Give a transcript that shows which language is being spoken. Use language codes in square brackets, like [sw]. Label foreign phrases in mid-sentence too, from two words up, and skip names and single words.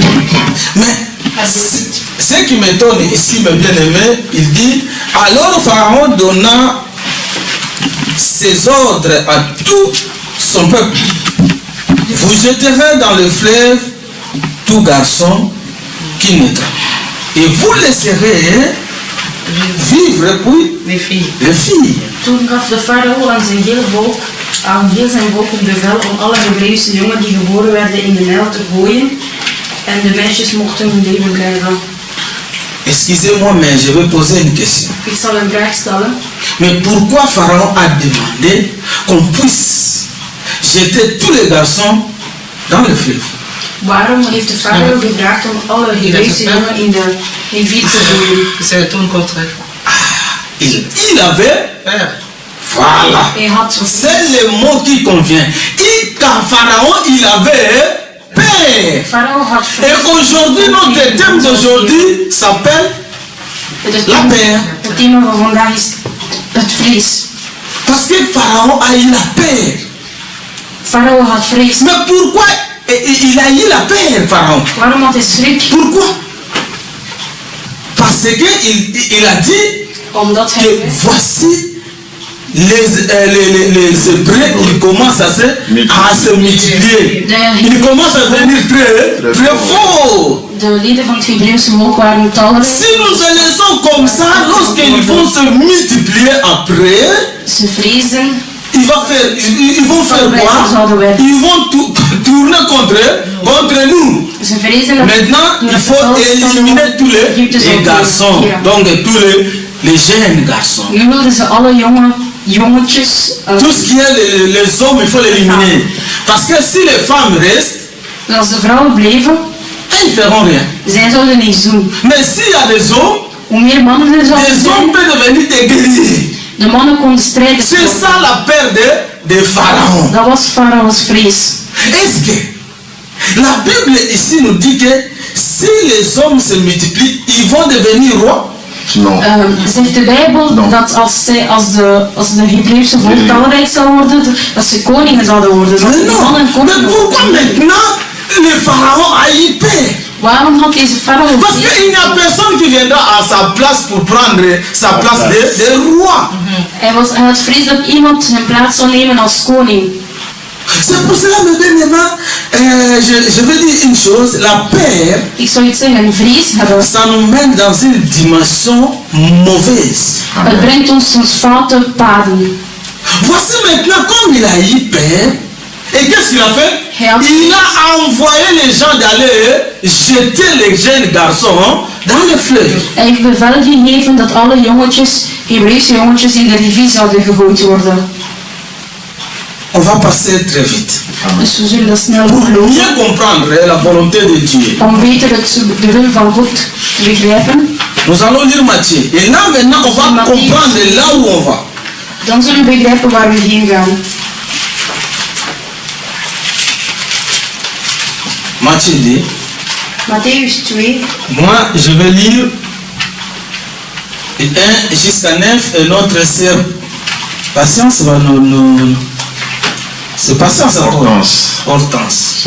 [fr] Mais ce qui m'étonne ici, mes bien-aimés, il dit, alors Pharaon donna ses ordres à tout son peuple. Vous jeterez dans le fleuve tout garçon qui naîtra. Et vous laisserez vivre puis Les filles. les filles. [nl] Toen gaf de farao aan heel zijn volk het bevel om alle Hebreeuwse jongen die geboren werden in de Nijl te gooien. En de meisjes mochten hun leven blijven. [fr] Excusez-moi, mais je vais poser une question. [nl] Ik zal een vraag stellen. [fr] Mais pourquoi Pharaon a demandé qu'on puisse jeter tous les garçons dans le fleuve? [nl] Waarom heeft de farao gevraagd om alle Hebreeuwse jongen in de rivier te gooien? [fr] C'est tout le contraire. Il avait... Voilà. [nl] Hij had [fr] C'est le mot qui convient. Quand Pharaon, il avait peur. [nl] Farao had [fr] Et aujourd'hui, notre thème d'aujourd'hui s'appelle la peur. [nl] Het thema van vandaag is het vrees. [fr] Parce que Pharaon a eu la peur. [nl] Farao had vrees. [fr] Mais pourquoi il a eu la peur, Pharaon? [nl] Waarom had hij schrik? [fr] Pourquoi? Parce qu'il a dit [nl] Omdat hij [fr] que voici les Hébreux, ils commencent à se multiplier. Ils commencent à devenir très forts. [nl] de leden van het Hebreeuwse volk waren talrijk. [fr] Si nous les laissons comme ça, lorsqu'ils vont se multiplier après, [nl] Ze vreesden. [fr] ils vont faire quoi? Ils vont tourner contre nous. [nl] Ze vreesden dat [fr] Maintenant, il faut éliminer tous les garçons, donc tous les jeunes garçons. [nl] Nu wilden ze alle jongetjes. [fr] Tout ce qui est les hommes, il faut l'éliminer. Parce que si les femmes restent, [nl] Als de vrouwen bleven, [fr] elles ne feront rien. [nl] zij zouden niets doen. [fr] Mais s'il y a des hommes, [nl] Hoe meer mannen er zouden [fr] les hommes [nl] zijn, [fr] peuvent devenir des guerriers. [nl] de mannen konden strijden. [fr] C'est ça la peur de Pharaon. [nl] Dat was Farao's vrees. [fr] Est-ce que la Bible ici nous dit que si les hommes se multiplient, ils vont devenir rois? Non. [nl] Zegt de Bijbel dat als de Hebreeuwse volk talrijk zou worden, dat ze koningen zouden worden. Dat [fr] Mais [nl] de [fr] non. [nl] mannen [fr] Mais [nl] koningen [fr] pourquoi [nl] worden. [fr] maintenant le Pharaon a eu peur? [nl] Waarom had deze Farao [fr] Parce qu'il n'y a personne qui viendra à sa place pour prendre sa place de roi. [nl] Hij had vrees dat iemand zijn plaats zou nemen als koning. [fr] C'est pour cela, mes bien-aimés, je veux dire une chose, la peur, [nl] Ik zou iets zeggen, vrees hebben. [fr] ça nous mène dans une dimension mauvaise. [nl] Het brengt ons tot foute paden. [fr] Voici maintenant comme il a eu peur, et qu'est-ce qu'il a fait? Il a envoyé les gens d'aller jeter les jeunes garçons dans le fleuve. [nl] Hij heeft bevel gegeven dat alle jongetjes, Hebreeuwse jongetjes, in de rivier zouden gegooid worden. [fr] On va passer très vite. [nl] Dus we zullen dat snel [fr] Pour [nl] doorlopen. [fr] mieux comprendre la volonté de Dieu. [nl] Om beter de wil van God te begrijpen. [fr] Nous allons lire Matthieu. Et là maintenant on va comprendre là où on va. [nl] Dan zullen we begrijpen waar we heen gaan. [fr] Matthieu 2. Matthäus 2. Moi je vais lire 1 jusqu'à 9 et notre sœur Patience va nous... C'est Patience encore. Hortense.